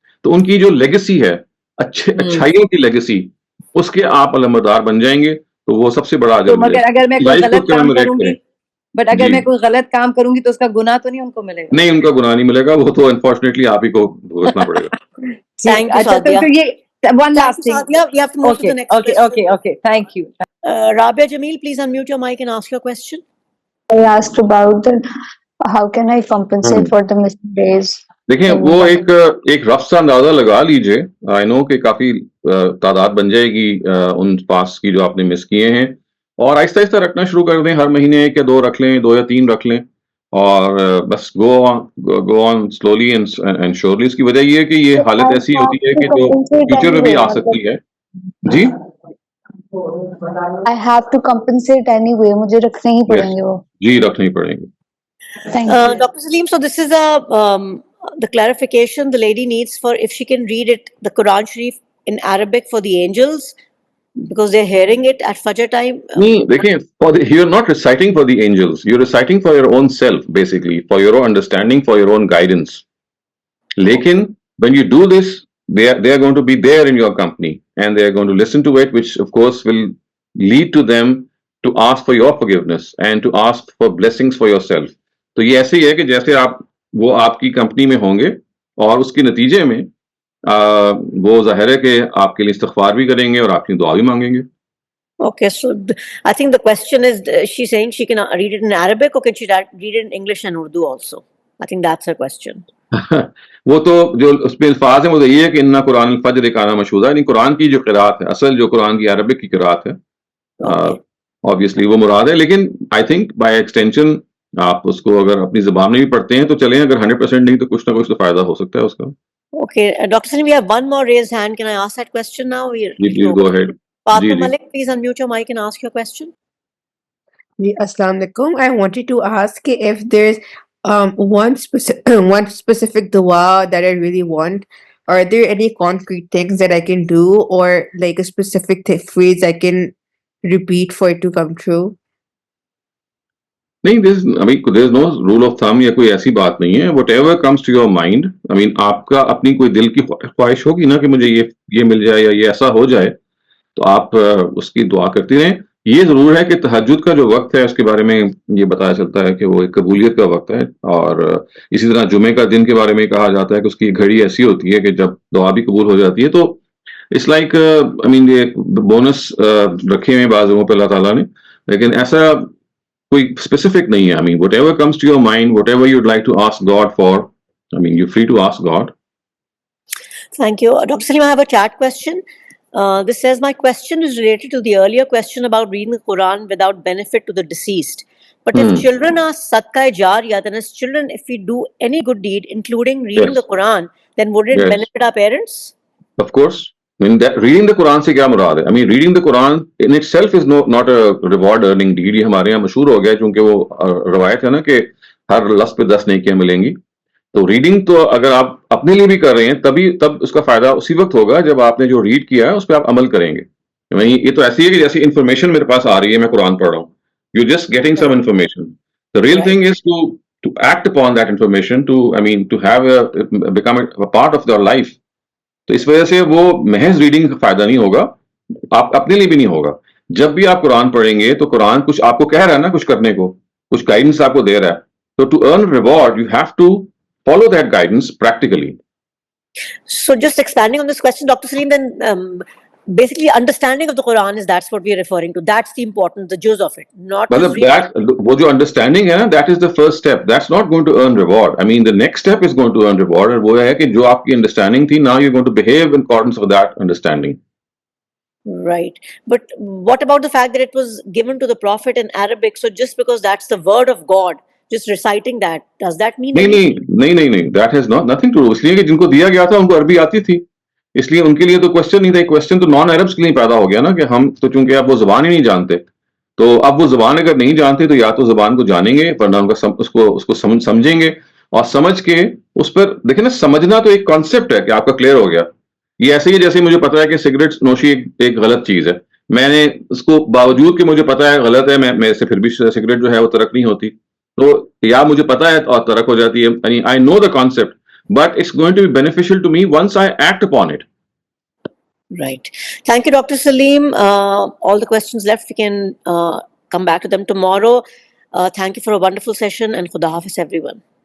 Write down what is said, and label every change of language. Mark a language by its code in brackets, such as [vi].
[ur] تو ان کی جو لیگیسی ہے, اچھائیوں کی لیگیسی, اس کے آپ علمبردار بن جائیں گے, تو وہ سب سے بڑا اجر ملے گا. اگر میں کوئی غلط کام کروں گی, بٹ اگر جی. میں کوئی غلط کام کروں گی تو اس کا گناہ تو نہیں ان کو ملے گا؟ نہیں, ان کا گناہ نہیں ملے گا, وہ تو انفارچونیٹلی آپ ہی کو بھگتنا پڑے گا. [en] Thank you, [ur] اچھا, [en] Sadia. [ur] تو یہ [en] one last thing. Sadia, we have to move to the next question. Okay. Thank you. Rabia Jamil, please unmute your mic and ask your question. I asked about how can I compensate for the missing days. [ur] دیکھیں وہ ایک رف سا اندازہ لگا لیجئے. [en] I know [ur] کہ کافی تعداد بن جائے گی ان فاسٹ کی جو آپ نے مس کیے ہیں, اور آہستہ آہستہ رکھنا شروع کر دیں. ہر مہینے 1 یا 2 رکھ لیں, 2 یا 3 رکھ لیں, اور بس [en] Go on slowly and surely. [ur] اس کی وجہ یہ ہے کہ یہ حالت ایسی ہوتی ہے کہ جو فیوچر میں بھی آ سکتی ہے. جی [en] I have to compensate anyway. [ur] مجھے رکھنے ہی پڑیں گے وہ. جی رکھنے ہی پڑیں گے. [en] Thank you. Dr. Saleem, so this is the clarification the lady needs for if she can read it, the Quran Sharif in Arabic for the angels, because they're hearing it at Fajr time. [ur] دیکھیں, [en] you're not reciting for the angels, you're reciting for your own self, basically, for your own understanding, for your own guidance. Lekin, when you do this, they are going to be there in your company, and they are going to listen to it, which of course will lead to them to ask for your forgiveness and to ask for blessings for yourself. [ur] تو یہ ایسے ہی ہے کہ جیسے وہ آپ کی company میں ہوں گے, اور اس کے نتیجے میں وہ ظاہر ہے کہ آپ کے لیے استغفار بھی کریں گے اور آپ کی دعا بھی مانگیں گے. [en] Okay, so I think the question is, she's saying she can read it in Arabic, or can she read it in English and Urdu also? I think that's her question. [ur] وہ تو جو اس میں الفاظ ہیں وہ تو یہ ہے کہ انا قرآن الفجر کانا مشہور ہے، یعنی قرآن کی جو قرات ہے، اصل جو قرآن کی عربک کی قرات ہے [en] obviously [ur] وہ مراد ہے، لیکن [en] I think by extension [ur] آپ اس کو اگر اپنی زبان میں بھی پڑھتے ہیں تو چلیں، اگر 100% نہیں تو کچھ نہ کچھ تو فائدہ ہو سکتا ہے اس کا. [en] Okay, Dr. Salim, we have one more raised hand. Can I ask that question now? جی please go ahead. Fatma Malik, please unmute your mic and ask your question. Assalamu alaikum. I wanted to ask if there's one specific dua that I really want. Are there any concrete things that I can do, or like a specific phrase I can repeat for it to come true? [ur] نہیں، [en] there is no rule of thumb [ur] یا کوئی ایسی بات نہیں ہے. [en] whatever comes to your mind, I mean [ur] آپ کا اپنی کوئی دل کی خواہش ہوگی نا کہ مجھے یہ مل جائے یا یہ ایسا ہو جائے، تو آپ اس کی دعا کرتی رہیں. یہ ضرور ہے کہ تہجد کا جو وقت ہے اس کے بارے میں یہ بتایا چلتا ہے کہ وہ ایک قبولیت کا وقت ہے، اور اسی طرح جمعے کا دن کے بارے میں کہا جاتا ہے کہ اس کی گھڑی ایسی ہوتی ہے کہ جب دعا بھی قبول ہو جاتی ہے. تو [en] it's like [ur] یہ بونس رکھے ہوئے بعض لوگوں پہ اللہ تعالیٰ نے، لیکن ایسا کوئی اسپیسیفک نہیں ہے. [en] Whatever comes to your mind, whatever you like to ask God for, you free to ask God. Thank you. Dr. Salim, I have a chat question. This says, my question is related to the earlier question about reading the Quran without benefit to the deceased. But if children are Sadaqah Jariyah, then as children, if we do any good deed, including reading the Quran, then would it benefit our parents? Of course. Reading the Quran [ur] سے کیا مراد ہے؟ [en] reading the Quran in itself is not a reward earning deed. [ur] یہ ہمارے یہاں مشہور ہو گیا چونکہ وہ روایت ہے نا کہ ہر لفظ پہ 10 نیکیاں ملیں گی. تو ریڈنگ تو اگر آپ اپنے لیے بھی کر رہے ہیں تب اس کا فائدہ اسی وقت ہوگا جب آپ نے جو ریڈ کیا ہے اس پہ آپ عمل کریں گے. یہ تو ایسی ہے کہ جیسی انفارمیشن میرے پاس آ رہی ہے، میں قرآن پڑھ رہا ہوں، [en] You just getting some information. The real thing is to act upon that information, to have become a part of your life. [ur] تو اس وجہ سے وہ محض ریڈنگ کا فائدہ نہیں ہوگا، آپ اپنے لیے بھی نہیں ہوگا. جب بھی آپ قرآن پڑھیں گے تو قرآن کچھ آپ کو کہہ رہا ہے نا، کچھ کرنے کو، کچھ گائیڈنس آپ کو دے رہا ہے. [en] تو to earn reward you have to follow that guidance practically. So just expanding on this question, Dr. Salim, then basically understanding of the Quran that's what we are referring to. That's the important, the juz of it. Not just [ur] وہ جو [en] understanding [ur] ہے نا, [en] that is the first step. That's not going to earn reward. The next step is going to earn reward. [ur] اور وہ ہے کہ جو آپ کی understanding تھی, [en] now you're going to behave in accordance with that understanding. Right. But what about the fact that it was given to the Prophet in Arabic? So just because that's the word of God, just reciting that, does that mean [ur] نہیں [en] that has nothing to do. [ur] اس لیے کہ جن کو دیا گیا تھا ان کو عربی آتی تھی، اس لیے ان کے لیے تو کوشچن نہیں تھا. کوشچن تو نان عربس کے لیے پیدا ہو گیا نا کہ ہم تو چونکہ اب وہ زبان ہی نہیں جانتے، تو اب وہ زبان اگر نہیں جانتے تو یا تو زبان کو جانیں گے، ورنہ اس کو سمجھیں گے، اور سمجھ کے اس پر دیکھیں نا. سمجھنا تو ایک کانسیپٹ ہے کہ آپ کا کلیئر ہو گیا. یہ ایسے ہی جیسے مجھے پتا ہے کہ سگریٹ نوشی ایک غلط چیز ہے، میں نے اس کو باوجود کہ مجھے پتا ہے غلط ہے، میں سے پھر بھی سگریٹ جو ہے وہ ترک نہیں ہوتی. تو یا مجھے پتا ہے اور ترک ہو جاتی ہے. [en] I know the concept, but it's going to be beneficial to me once I act upon it. Right. Thank you, Dr. Saleem. All the questions left, we can come back to them tomorrow. Thank you for a wonderful session, and Khuda Hafiz, everyone.